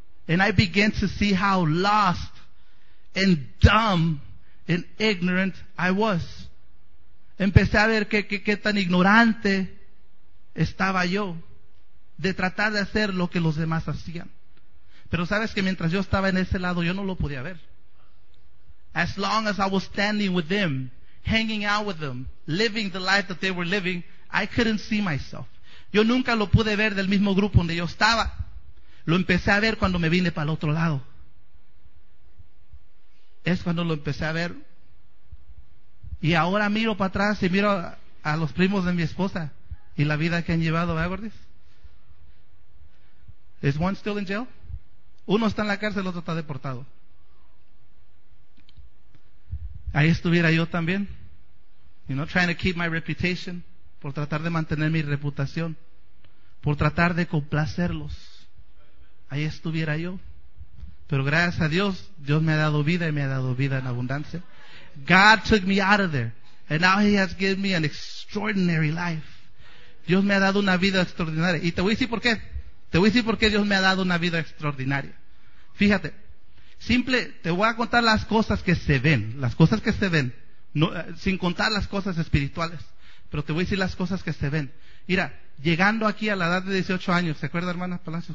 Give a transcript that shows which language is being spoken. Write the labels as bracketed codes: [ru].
[en] And I began to see how lost and dumb and ignorant I was. [es] Empecé a ver qué tan ignorante estaba yo de tratar de hacer lo que los demás hacían. Pero sabes que mientras yo estaba en ese lado, yo no lo podía ver. [en] As long as I was standing with them, hanging out with them, living the life that they were living, I couldn't see myself. [es] Yo nunca lo pude ver del mismo grupo donde yo estaba. Lo empecé a ver cuando me vine para el otro lado. Es cuando lo empecé a ver. Y ahora miro para atrás y miro a los primos de mi esposa y la vida que han llevado, ¿verdad, Gordis? ¿Es [en] one still in jail? [es] Uno está en la cárcel, el otro está deportado. Ahí estuviera yo también. [en] Trying to keep my reputation. [es] Por tratar de mantener mi reputación. Por tratar de complacerlos. Ahí estuviera yo. Pero gracias a Dios, Dios me ha dado vida y me ha dado vida en abundancia. [en] God took me out of there. And now He has given me an extraordinary life. [es] Dios me ha dado una vida extraordinaria. Y te voy a decir por qué. Te voy a decir por qué Dios me ha dado una vida extraordinaria. Fíjate, simple, te voy a contar las cosas que se ven, no, sin contar las cosas espirituales, pero te voy a decir las cosas que se ven. Mira, llegando aquí a la edad de 18 años, ¿se acuerda, hermana Palacios?